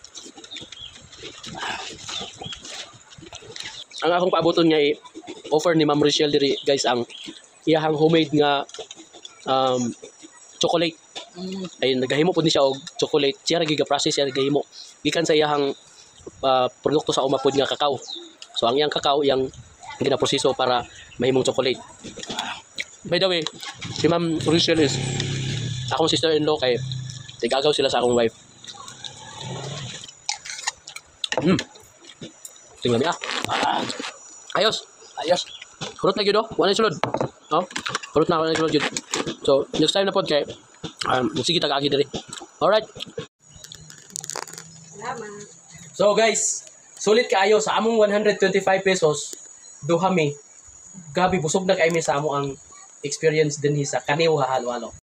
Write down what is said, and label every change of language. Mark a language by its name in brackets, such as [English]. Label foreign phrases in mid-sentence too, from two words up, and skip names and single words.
[Cebuano] Ang akong paaboton nga offer ni Ma'am Richelle diri guys ang iyahang homemade nga chocolate. Ay nagahimo pud ni siya og chocolate. Siya ra giga-process siya gahimo. Gikan sa iyahang produkto sa uma pud nga kakao. So ang iyang kakao yang ginaproseso para mahimong chocolate. [English] By the way, [Cebuano] si Ma'am Richelle is akong sister-in-law kay tigagaw sila sa akong wife. [Filipino] Tingnan niya. [Cebuano] Ayos. Ayos. Kurot na gyud oh. Wala sulod. Oh. Kurot na wala sulod gyud. [English] So, next time [Cebuano] na pod kay sige tagagi diri. [English] Alright. [Cebuano] Salamat. [English] So guys, [Cebuano] sulit kaayo sa among 125 pesos duha mi. Gabi busog na kay mi sa amo ang experience dinhi sa Kaniw halo-halo.